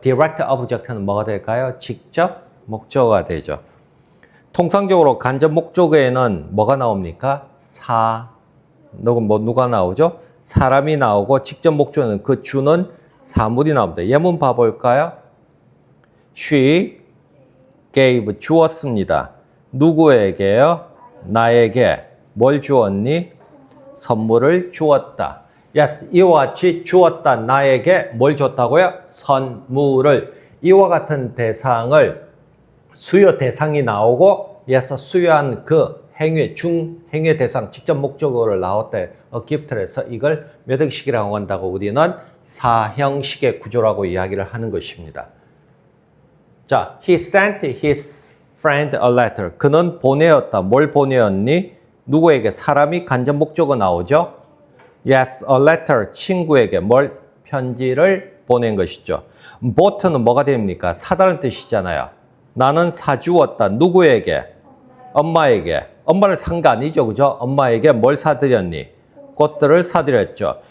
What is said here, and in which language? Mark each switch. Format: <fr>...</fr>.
<ko>direct object는 뭐가 될까요? 직접 목적어가 되죠. 통상적으로 간접 목적어에는 뭐가 나옵니까? 누가 나오죠? 사람이 나오고 직접 목적어는 그 주는 사물이 나옵니다. 예문 봐볼까요?</ko> <en>She gave</en> <ko>주었습니다. 누구에게요? 나에게. 뭘 주었니? 선물을 주었다. Yes, 이와 같이 주었다. 나에게 뭘 줬다고요? 선물을. 이와 같은 대상을 수요 대상이 나오고 yes, 수요한 그 행위, 중행위 대상, 직접 목적어를 나올 때 gift를 해서 이걸 몇 형식이라고 한다고 우리는 사형식의 구조라고 이야기를 하는 것입니다.</ko> <en>자, he sent his friend a letter.</en> <ko>그는 보내었다. 뭘 보내었니? 누구에게? 사람이 간접 목적어 나오죠?</ko> <en>Yes, a letter.</en> <ko>친구에게 뭘? 편지를 보낸 것이죠. bought는 뭐가 됩니까? 사다는 뜻이잖아요. 나는 사주었다. 누구에게? 엄마에게. 엄마를 산 거 아니죠, 그죠? 엄마에게 뭘 사드렸니? 꽃들을 사드렸죠.</ko>